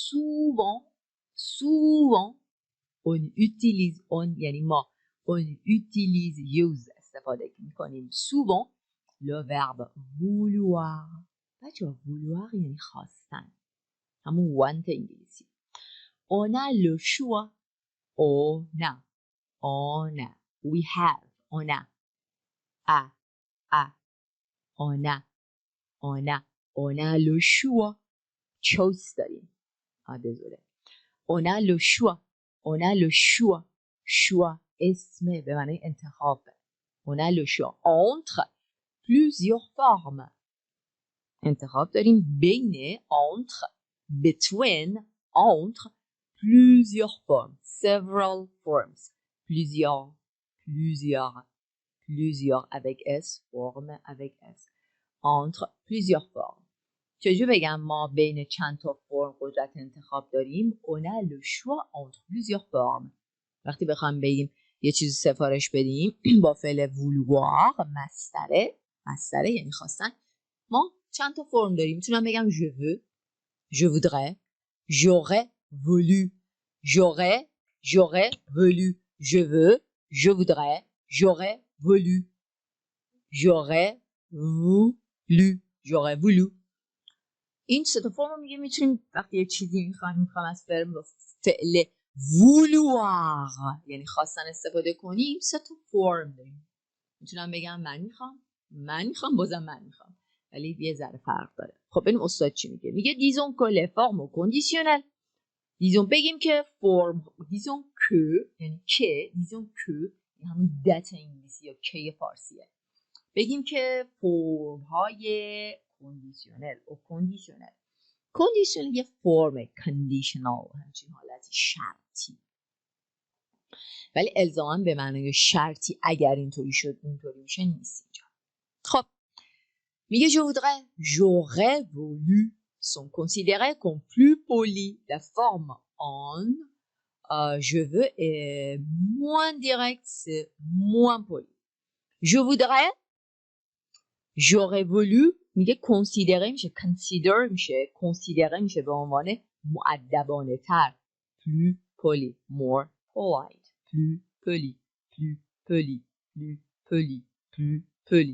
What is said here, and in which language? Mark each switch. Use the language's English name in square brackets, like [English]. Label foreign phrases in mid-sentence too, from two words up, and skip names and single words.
[French] souvent on utilise on [Persian] یعنی ما [French] on utilise use [Persian] استفاده میکنیم [French] souvent le verbe vouloir بچه‌ها vouloir [Persian] یعنی خواستن همون want انگلیسی [French] on a le choix on a [English] we have [French] on a on a le choix choice داریم désolé on a le choix [Persian] اسم به معنی انتخاب [French] on a le choix entre plusieurs formes [Persian] انتخاب داریم بین [French] between entre plusieurs formes [English] several forms [French] plusieurs avec s forme avec s entre plusieurs formes [Persian] چجور بگم ما بین چند تا فرم قدرت انتخاب داریم [French] on a le choix entre plusieurs formes [Persian] وقتی بخوام بگیم یه چیزی سفارش بدیم با فعل vouloir مصدره یعنی خواستن ما چند تا فرم داریم میتونم بگم [French] je veux je voudrais j'aurais voulu je veux je voudrais j'aurais [Persian] voulu این سه تا فرم میگه میتونیم وقتی یه چیزی میخوام از فعل vouloir یعنی خواستن استفاده کنیم سه تا فرم داریم میتونم بگم من میخوام بازم من میخوام ولی یه ذره فرق داره خب ببینیم استاد چی میگه [French] disons que les formes conditionnelles [Persian] disons بگیم که فرم [French] disons que [Persian] یعنی که [French] disons que [Persian] همون دت انگلیسی یا که فارسیه بگیم که فرم های کندیشنل یه فرم کندیشنال همچین حالتی شرطی ولی الزاما به معنای شرطی اگر اینطوری شد اونطوری میشه نیست اینجا خب میگه [French] j'aurais voulu sont considérés comme plus polis. La forme on, je veux, est moins directe, c'est moins poli. Je voudrais, j'aurais voulu، [Persian] میگه consider میشه، consider میشه، consider میشه به عنوان مؤدبانه تر، [French] plus poli، [English] more polite، [French] plus poli، plus poli، plus poli، plus poli.